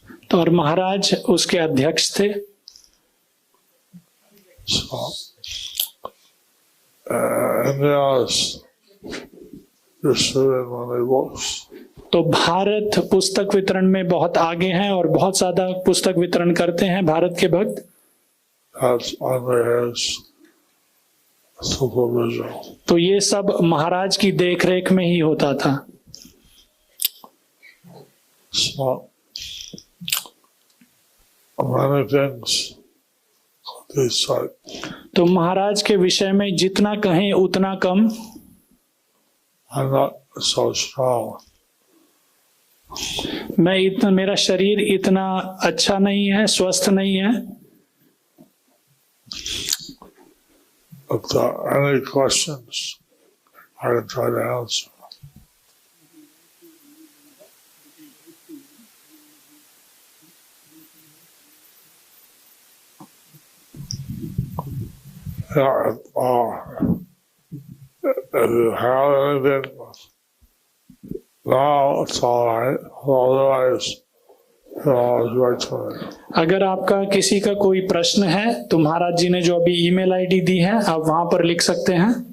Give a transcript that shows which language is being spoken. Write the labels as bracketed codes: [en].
[hi] तो और महाराज उसके अध्यक्ष थे। [en] So India's distributed many books. [hi] तो भारत पुस्तक वितरण में बहुत आगे हैं और बहुत ज्यादा पुस्तक वितरण करते हैं भारत के भक्त। [en] That's under his supervision. [hi] तो ये सब महाराज की देखरेख में ही होता था। [en] So many things could be said. [hi] तो महाराज के विषय में जितना कहें उतना कम। [en] I'm not so strong. [hi] मेरा शरीर इतना अच्छा नहीं है, स्वस्थ नहीं है। [en] If there are any questions, I can try to answer. Yeah, if you have anything, now it's all right. Otherwise, you always write to me. [hi] अगर आपका किसी का कोई प्रश्न है तो महाराज जी ने जो अभी ईमेल आईडी दी है, आप वहां पर लिख सकते हैं।